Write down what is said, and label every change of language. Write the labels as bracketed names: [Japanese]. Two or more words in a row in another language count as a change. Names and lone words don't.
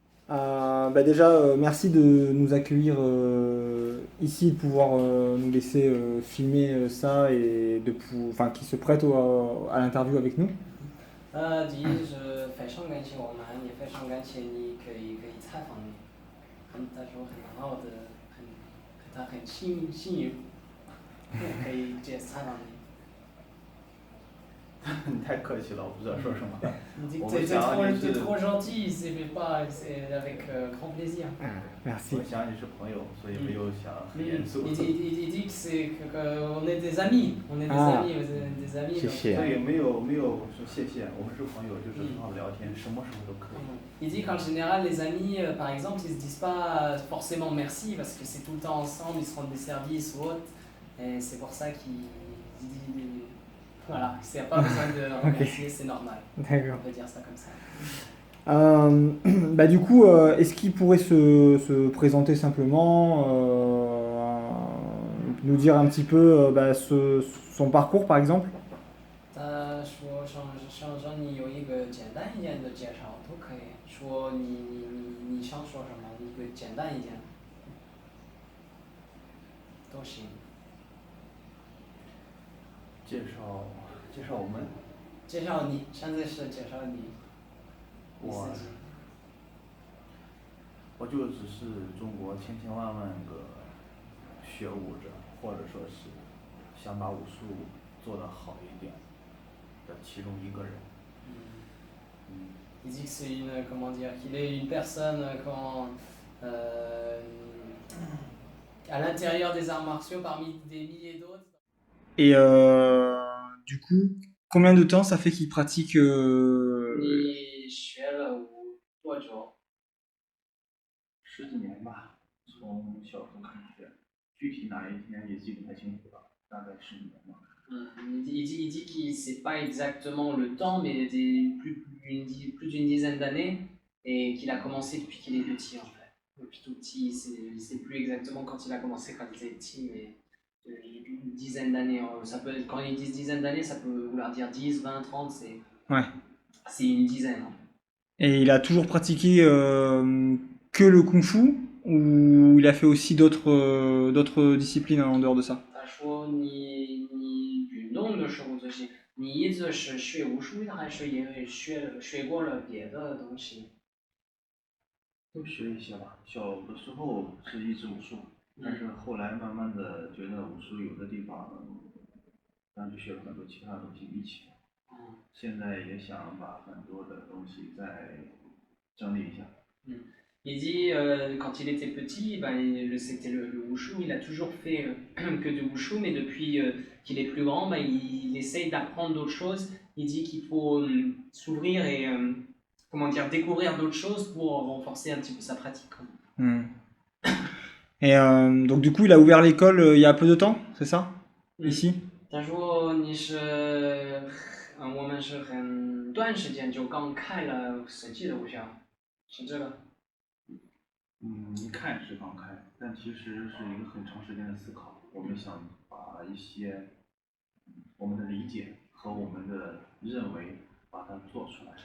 [French] Déjà, merci de nous accueillir ici, de pouvoir nous laisser filmer ça et enfin, qui se prête à l'interview avec nous. [Chinese] 你太客气了，我不知道说什么。你我 [French] t'es [Chinese] 们想你 [French] t'es [Chinese] 是， [French] trop gentil, c'est pas, c'est avec grand plaisir. Merci. [Chinese] 我想你是朋友，所以没有想很严肃。 [French] Il dit que c'est qu'on est des amis, on est des Ah. amis, vous êtes des amis. [Chinese] 谢谢。所以没有说谢谢，我们是朋友，就是很好聊天，什么时候都可以。 [French] Il dit qu'en général, les amis, par exemple, ils se disent pas forcément merci parce que c'est tout le temps ensemble, ils se rendent des services ou autre. Et c'est pour ça qu'il dit. Voilà, il n'y a pas besoin de remercier, c'est normal. D'accord. On peut dire ça comme ça. Du coup, est-ce qu'il pourrait se présenter simplement, nous dire un petit peu son parcours par exemple? [Chinese] 他说让你有一个简单一点的介绍都可以，说你想说什么，一个简单一点都行。介绍我们。介绍你，现在是介绍你。我就只是中国千千万万个学武者，或者说是想把武术做得好一点的其中一个人。 [French] Il dit que c'est comment dire, qu'il est une personne à l'intérieur des arts martiaux parmi des milliers d'autres. Et du coup, combien de temps ça fait qu'il pratique [Chinese] 你学了多久？十几年吧，从小时候开始学，具体哪一天也记不太清楚了，大概十几年吧。 [French] Il dit qu'il ne sait pas exactement le temps, mais plus d'une dizaine d'années, et qu'il a commencé depuis qu'il est petit en fait. Depuis tout petit, il ne sait plus exactement quand il a commencé, quand il était petit, mais une dizaine d'années. Quand ils disent dizaine d'années, ça peut vouloir dire 10, 20, 30, Ouais. C'est une dizaine. Et il a toujours pratiqué que le kung-fu ou il a fait aussi d'autres disciplines en dehors de ça? [Chinese] 他说你运动的时候这些，你一直是学武术还是也学过了别的东西？都学一些吧，小的时候是一直武术，但是后来慢慢的觉得武术有的地方，然后就学了很多其他的东西一起。现在也想把很多的东西再整理一下。 [French] Il dit quand il était petit, c'était le wushu, il a toujours fait que de wushu, mais depuis qu'il est plus grand, il essaye d'apprendre d'autres choses. Il dit qu'il faut s'ouvrir et comment dire, découvrir d'autres choses pour renforcer un petit peu sa pratique. Et donc du coup, il a ouvert l'école il y a peu de temps, c'est ça? Ici? [Chinese] 他说你是我们是很短时间就刚开了设计的武校，是这个。一看是刚开，但其实是一个很长时间的思考。我们想把一些我们的理解和我们的认为把它做出来。